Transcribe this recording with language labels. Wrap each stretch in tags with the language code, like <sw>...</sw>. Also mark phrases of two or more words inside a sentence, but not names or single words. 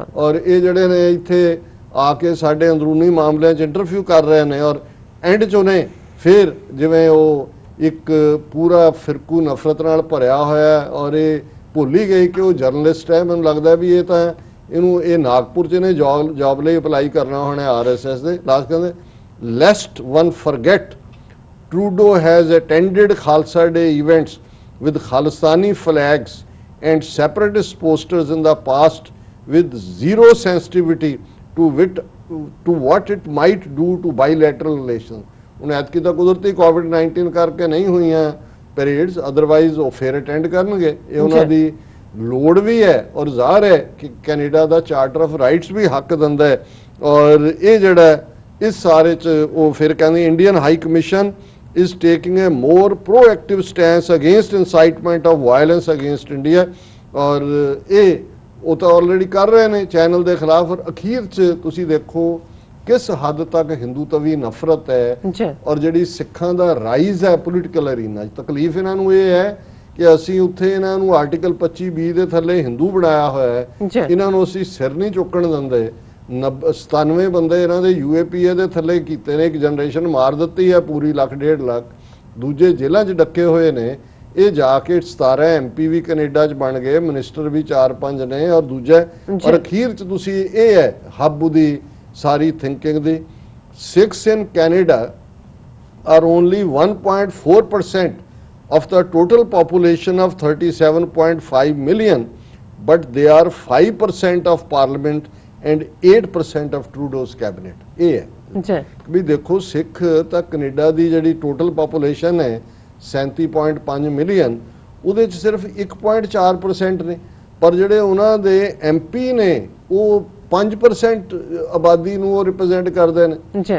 <pa>ਔਰ ਇਹ ਜਿਹੜੇ ਨੇ ਇੱਥੇ ਆ ਕੇ ਸਾਡੇ ਅੰਦਰੂਨੀ ਮਾਮਲਿਆਂ 'ਚ ਇੰਟਰਵਿਊ ਕਰ ਰਹੇ ਨੇ ਔਰ ਐਂਡ 'ਚ ਉਹਨੇ ਫਿਰ ਜਿਵੇਂ ਉਹ ਇੱਕ ਪੂਰਾ ਫਿਰਕੂ ਨਫ਼ਰਤ ਨਾਲ ਭਰਿਆ ਹੋਇਆ ਔਰ ਇਹ ਭੁੱਲ ਹੀ ਗਈ ਕਿ ਉਹ ਜਰਨਲਿਸਟ ਹੈ। ਮੈਨੂੰ ਲੱਗਦਾ ਵੀ ਇਹ ਤਾਂ ਇਹਨੂੰ ਇਹ ਨਾਗਪੁਰ 'ਚ ਨੇ ਜੌਬ ਲਈ ਅਪਲਾਈ ਕਰਨਾ ਹੋਣਾ RSS ਦੇ।</pa> <en>ਲਾਸਟ ਕਹਿੰਦੇ lest one forget Trudeau has attended Khalsa Day events with Khalistani flags and separatist posters in the past with zero sensitivity to what it might do to bilateral relations.</en> <pa>ਹੁਣ ਐਤਕੀ ਤਾਂ ਕੁਦਰਤੀ COVID-19 ਕਰਕੇ ਨਹੀਂ ਹੋਈਆਂ ਪਰੇਡਸ, ਅਦਰਵਾਈਜ਼ ਉਹ ਫੇਰ ਅਟੈਂਡ ਕਰਨਗੇ। ਇਹ ਉਹਨਾਂ ਦੀ ਲੋੜ ਵੀ ਹੈ ਔਰ ਜ਼ਾਹਰ ਹੈ ਕਿ ਕੈਨੇਡਾ ਦਾ ਚਾਰਟਰ ਆਫ ਰਾਈਟਸ ਵੀ ਹੱਕ ਦਿੰਦਾ ਹੈ। ਔਰ ਇਹ ਜਿਹੜਾ ਇਸ ਸਾਰੇ 'ਚ ਉਹ ਫਿਰ ਕਹਿੰਦੇ ਇੰਡੀਅਨ ਹਾਈ ਕਮਿਸ਼ਨ</pa> <en>is taking a more proactive stance against incitement of violence against India.</en> <pa>ਔਰ ਇਹ ਉਹ ਤਾਂ ਆਲਰੇਡੀ ਕਰ ਰਹੇ ਨੇ ਚੈਨਲ ਦੇ ਖਿਲਾਫ। ਔਰ ਅਖੀਰ 'ਚ ਤੁਸੀਂ ਦੇਖੋ ਕਿਸ ਹੱਦ ਤੱਕ ਹਿੰਦੂ ਤਵੀ ਨਫ਼ਰਤ ਹੈ ਔਰ ਜਿਹੜੀ ਸਿੱਖਾਂ ਦਾ ਰਾਈਜ਼ ਹੈ</pa> <en>political arena</en> <pa>'ਚ। ਤਕਲੀਫ ਇਹਨਾਂ ਨੂੰ ਇਹ ਹੈ ਕਿ ਅਸੀਂ ਉੱਥੇ ਇਹਨਾਂ ਨੂੰ ਆਰਟੀਕਲ 25(b) ਦੇ ਥੱਲੇ ਹਿੰਦੂ ਬਣਾਇਆ ਹੋਇਆ ਹੈ, ਇਹਨਾਂ ਨੂੰ ਅਸੀਂ ਸਿਰ ਨਹੀਂ ਚੁੱਕਣ ਦਿੰਦੇ। 97 ਬੰਦੇ ਇਹਨਾਂ ਦੇ UAPA ਦੇ ਥੱਲੇ ਕੀਤੇ ਨੇ, ਇੱਕ ਜਨਰੇਸ਼ਨ ਮਾਰ ਦਿੱਤੀ ਹੈ ਪੂਰੀ, 1.5 ਲੱਖ। ਦੂਜੇ ਜੇਲ੍ਹਾਂ 'ਚ ਡੱਕੇ ਹੋਏ ਨੇ। ਇਹ ਜਾ ਕੇ 17 MP ਵੀ ਕੈਨੇਡਾ 'ਚ ਬਣ ਗਏ, ਮਿਨਿਸਟਰ ਵੀ 4-5 ਨੇ ਔਰ ਦੂਜਾ। ਔਰ ਅਖੀਰ 'ਚ ਤੁਸੀਂ ਇਹ ਹੈ ਹੱਬ ਦੀ ਸਾਰੀ ਥਿੰਕਿੰਗ ਦੀ।</pa> <en>Sikhs in Canada are only 1.4% of the total population of 37.5 million, but they are 5% of parliament and 8% of Trudeau's cabinet.</en> <pa>ਇਹ ਹੈ ਵੀ ਦੇਖੋ ਸਿੱਖ ਤਾਂ ਕੈਨੇਡਾ ਦੀ ਜਿਹੜੀ</pa> <en>total population</en> <pa>ਹੈ 37.5 ਮਿਲੀਅਨ, ਉਹਦੇ 'ਚ ਸਿਰਫ 1.4% ਨੇ, ਪਰ ਜਿਹੜੇ ਉਹਨਾਂ ਦੇ MP ਨੇ ਉਹ 5% ਆਬਾਦੀ ਨੂੰ ਉਹ ਰਿਪਰੈਜ਼ੈਂਟ ਕਰਦੇ ਨੇ।</pa>